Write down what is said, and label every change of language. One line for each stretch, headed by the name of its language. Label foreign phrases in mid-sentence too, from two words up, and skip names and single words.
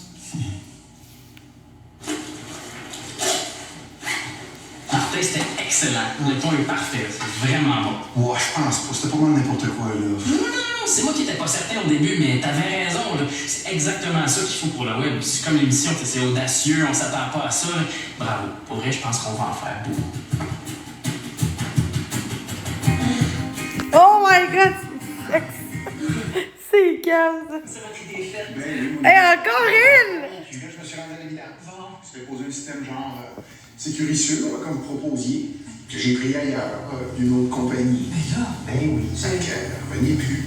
French: Martin, c'était excellent. Le ton est parfait. C'est vraiment bon. Ouais, je pense pas. C'était pas mal n'importe quoi, là. Non, c'est moi qui étais pas certain au début, mais t'avais raison. Là. C'est exactement ça qu'il faut pour le web. C'est comme l'émission, c'est audacieux, on s'attend pas à ça. Là. Bravo. Pour vrai, je pense qu'on va en faire beaucoup.
English: Oh my god!
French: C'est calme, ça. Hey, encore une! Puis là, je me suis rendu à l'évidence. Je t'ai posé un système genre sécurisure, comme vous proposiez, que j'ai pris ailleurs, d'une autre compagnie. Mais là... Ben oui, ça ne revenez plus.